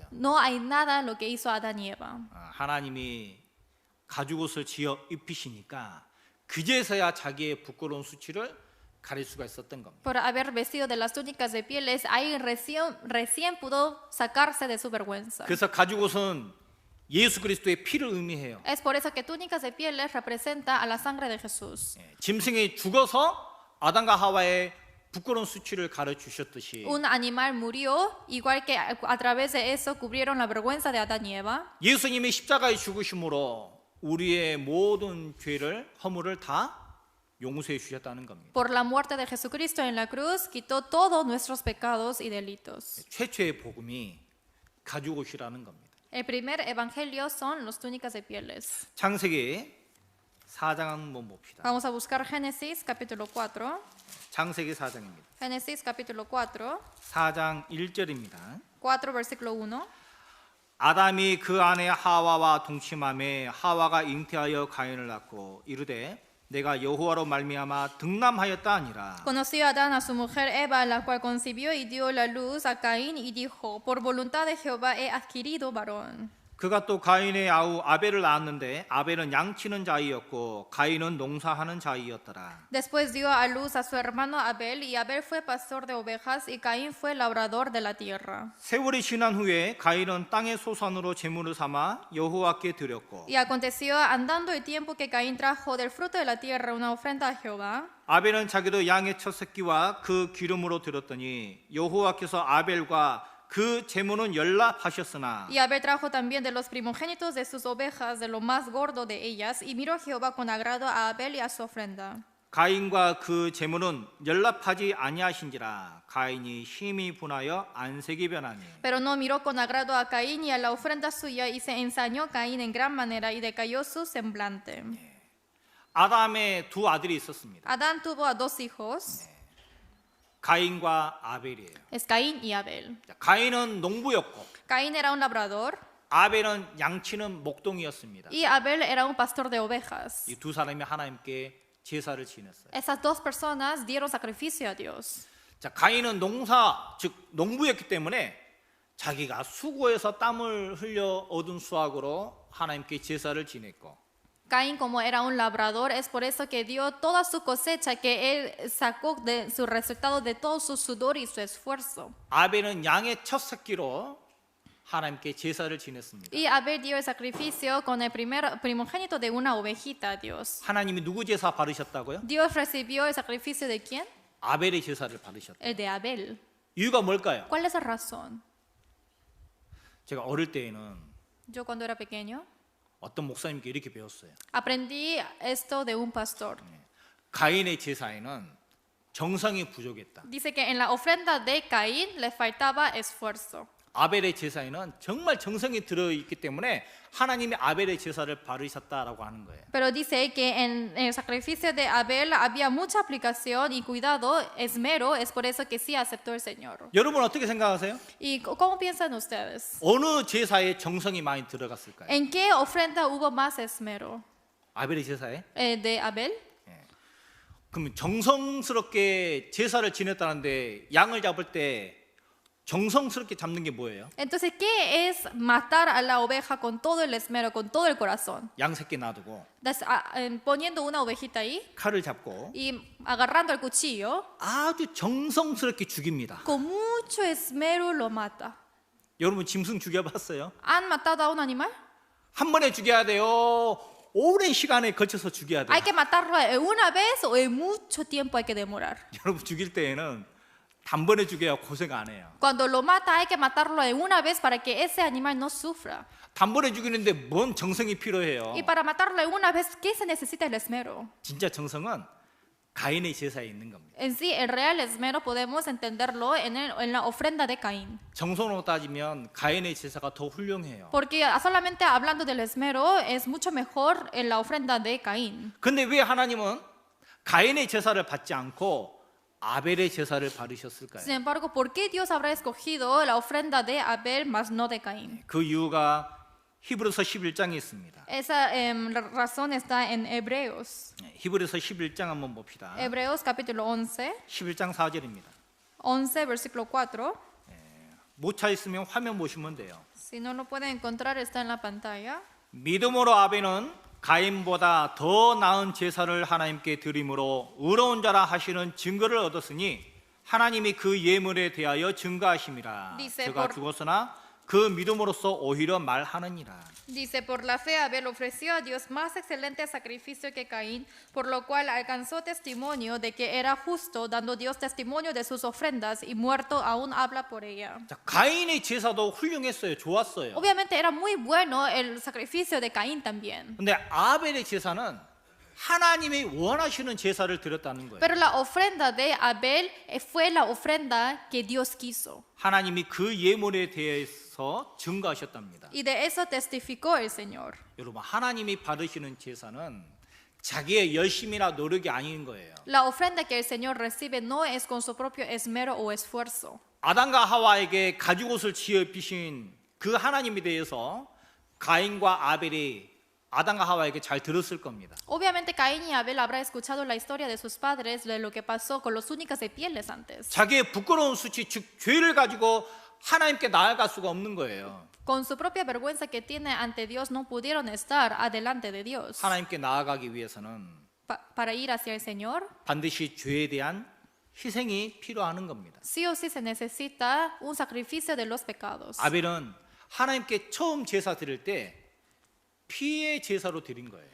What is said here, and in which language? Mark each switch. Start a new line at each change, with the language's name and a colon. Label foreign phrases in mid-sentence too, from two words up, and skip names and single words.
Spanish: No hay nada lo que hizo Adán y Eva.
Korean: 하나님이 가죽옷을 지어 입히시니까 그제서야 자기의 부끄러운 수치를 가릴 수가 있었던 겁니다.
Spanish: Por haber vestido de las túnicas de pieles, ahí recién pudo sacarse de su vergüenza.
Korean: 그래서 가죽옷은 예수 그리스도의 피를 의미해요.
Spanish: Es por eso que túnicas de pieles representa a la sangre de Jesús.
Korean: 짐승이 죽어서 아담과 하와의 부끄러운 수치를 가려 주셨듯이
Spanish: Un animal murió, igual que a través de eso cubrieron la vergüenza de Adán y Eva.
Korean: 예수님이 십자가에 죽으심으로 우리의 모든 죄를 허물을 다 용서해 주셨다는 겁니다.
Spanish: Por la muerte de Jesucristo en la cruz, quitó todos nuestros pecados y delitos.
Korean: 최초의 복음이 가죽옷이라는 겁니다.
Spanish: El primer evangelio son los túnicas de pieles.
Korean: 창세기 4장 한번 봅시다.
Spanish: Vamos a buscar Génesis capítulo 4.
Korean: 창세기 4장입니다.
Spanish: Génesis capítulo 4,
Korean: 4장 1절입니다.
Spanish: 4 versículo 1.
Korean: 아담이 그 아내 하와와 동침함에 하와가 잉태하여 가인을 낳고 이르되 내가 여호와로 말미암아 등남하였다 아니라.
Spanish: Conoció Adán a su mujer Eva, la cual concibió y dio la luz a Caín y dijo, por voluntad de Jehová he adquirido varón.
Korean: 그가 또 가인의 아우 아벨을 낳았는데 아벨은 양치는 자이었고 가인은 농사하는 자이었더라.
Spanish: Después dio a luz a su hermano Abel, y Abel fue pastor de ovejas, y Caín fue labrador de la tierra.
Korean: 세월이 지난 후에 가인은 땅의 소산으로 제물을 삼아 여호와께 드렸고
Spanish: Y aconteció, andando el tiempo, que Caín trajo del fruto de la tierra una ofrenda a Jehová.
Korean: 아벨은 자기도 양의 첫 새끼와 그 기름으로 드렸더니 여호와께서 아벨과 그 제물은 연락하셨으나
Spanish: Y Abel trajo también de los primogénitos de sus ovejas, de lo más gordo de ellas, y miró Jehová con agrado a Abel y a su ofrenda.
Korean: 가인과 그 제물은 연락하지 아니하신지라 가인이 힘이 분하여 안색이 변하니
Spanish: Pero no miró con agrado a Caín y a la ofrenda suya, y se ensañó Caín en gran manera, y decayó su semblante.
Korean: 아담의 두 아들이 있었습니다.
Spanish: Adán tuvo a dos hijos,
Korean: 가인과 아벨이에요.
Spanish: es Caín y Abel.
Korean: 자, 가인은 농부였고
Spanish: Caín era un labrador
Korean: 아벨은 양치는 목동이었습니다.
Spanish: y Abel era un pastor de ovejas.
Korean: 이 두 사람이 하나님께 제사를 지냈어요.
Spanish: Esas dos personas dieron sacrificio a Dios.
Korean: 자, 가인은 농사 즉 농부였기 때문에 자기가 수고해서 땀을 흘려 얻은 수확으로 하나님께 제사를 지냈고
Spanish: Caín, como era un labrador, es por eso que dio toda su cosecha que él sacó de su resultado de todo su sudor y su esfuerzo.
Korean: 아벨은 양의 첫 새끼로 하나님께 제사를 지냈습니다.
Spanish: Y Abel dio el sacrificio con el primer primogénito de una ovejita a Dios.
Korean: 하나님이 누구 제사 받으셨다고요?
Spanish: Dios recibió el sacrificio de quién?
Korean: 아벨의 제사를 받으셨다.
Spanish: El de Abel.
Korean: 이유가 뭘까요?
Spanish: ¿Cuál es la razón?
Korean: 제가 어릴 때에는
Spanish: Yo cuando era pequeño
Korean: 어떤 목사님께 이렇게 배웠어요.
Spanish: aprendí esto de un pastor.
Korean: 가인의 제사에는 정성이 부족했다.
Spanish: Dice que en la ofrenda de Caín le faltaba esfuerzo.
Korean: 아벨의 제사에는 정말 정성이 들어있기 때문에 하나님이 아벨의 제사를 받으셨다라고 하는 거예요.
Spanish: Pero dice que en el sacrificio de Abel había mucha aplicación y cuidado, esmero, es por eso que sí aceptó el Señor.
Korean: 여러분 어떻게 생각하세요?
Spanish: ¿Y cómo piensan ustedes?
Korean: 어느 제사에 정성이 많이 들어갔을까요?
Spanish: ¿En qué ofrenda hubo más esmero?
Korean: 아벨의 제사에?
Spanish: ¿De Abel?
Korean: 그럼 정성스럽게 제사를 지냈다는데 양을 잡을 때 정성스럽게 잡는 게 뭐예요?
Spanish: Entonces, ¿qué es matar a la oveja con todo el esmero, con todo el corazón?
Korean: 양 새끼 놔두고
Spanish: Poniendo una ovejita ahí
Korean: 칼을 잡고
Spanish: y agarrando el cuchillo,
Korean: 아주 정성스럽게 죽입니다.
Spanish: con mucho esmero lo mata.
Korean: 여러분 짐승 죽여봤어요?
Spanish: ¿Han matado a un animal?
Korean: 한 번에 죽여야 돼요. 오랜 시간에 거쳐서 죽여야 돼요.
Spanish: ¿Hay que matarlo en una vez o en mucho tiempo hay que demorar?
Korean: 여러분 죽일 때에는 단번에 죽여야 고생 안 해요.
Spanish: Cuando lo mata hay que matarlo en una vez para que ese animal no sufra.
Korean: 단번에 죽이는데 뭔 정성이 필요해요?
Spanish: Y para matarlo en una vez, ¿qué se necesita el esmero?
Korean: 진짜 정성은 가인의 제사에 있는 겁니다.
Spanish: En sí, el real esmero podemos entenderlo en la ofrenda de Caín.
Korean: 정성으로 따지면 가인의 제사가 더 훌륭해요.
Spanish: Porque solamente hablando del esmero es mucho mejor en la ofrenda de Caín.
Korean: 근데 왜 하나님은 가인의 제사를 받지 않고 아벨의 제사를 받으셨을까요?
Spanish: Sin embargo, ¿por qué Dios habrá escogido la ofrenda de Abel más no de Caín?
Korean: 그 이유가 히브리서 11장에 있습니다.
Spanish: Esa razón está en Hebreos.
Korean: 히브리서 11장 한번 봅시다.
Spanish: Hebreos capítulo 11,
Korean: 11장 4절입니다.
Spanish: 11 versículo 4.
Korean: 못 찾으시면 화면 보시면 돼요.
Spanish: Si no lo pueden encontrar, está en la pantalla.
Korean: 믿음으로 아벨은 가인보다 더 나은 제사를 하나님께 드림으로 의로운 자라 하시는 증거를 얻었으니 하나님이 그 예물에 대하여 증거하심이라.
Spanish: Dice
Korean: 그가
Spanish: por-
Korean: 죽었으나 그 믿음으로써 오히려 말하느니라.
Spanish: Dice, por la fe Abel ofreció a Dios más excelente sacrificio que Caín, por lo cual alcanzó testimonio de que era justo, dando Dios testimonio de sus ofrendas, y muerto aún habla por ella.
Korean: 자, 가인의 제사도 훌륭했어요. 좋았어요.
Spanish: Obviamente era muy bueno el sacrificio de Caín también.
Korean: 근데 아벨의 제사는 하나님이 원하시는 제사를 드렸다는 거예요.
Spanish: Pero la ofrenda de Abel fue la ofrenda que Dios quiso.
Korean: 하나님이 그 예물에 대해서 증거하셨답니다.
Spanish: Y de eso testificó el Señor.
Korean: 여러분, 하나님이 받으시는 제사는 자기의 열심이나 노력이 아닌 거예요.
Spanish: La ofrenda que el Señor recibe no es con su propio esmero o esfuerzo.
Korean: 아담과 하와에게 가죽옷을 지어 입히신 그 하나님에 대해서 가인과 아벨이 아담과 하와에게 잘 들었을 겁니다.
Spanish: Obviamente Caín y Abel habrá escuchado la historia de sus padres de lo que pasó con los túnicas de pieles antes.
Korean: 자기의 부끄러운 수치, 즉 죄를 가지고 하나님께 나아갈 수가 없는 거예요.
Spanish: Con su propia vergüenza que tiene ante Dios, no pudieron estar adelante de Dios.
Korean: 하나님께 나아가기 위해서는
Spanish: Para ir hacia el Señor,
Korean: 반드시 죄에 대한 희생이 필요한 겁니다.
Spanish: sí o sí se necesita un sacrificio de los pecados.
Korean: 아벨은 하나님께 처음 제사 드릴 때 피의 제사로 드린 거예요.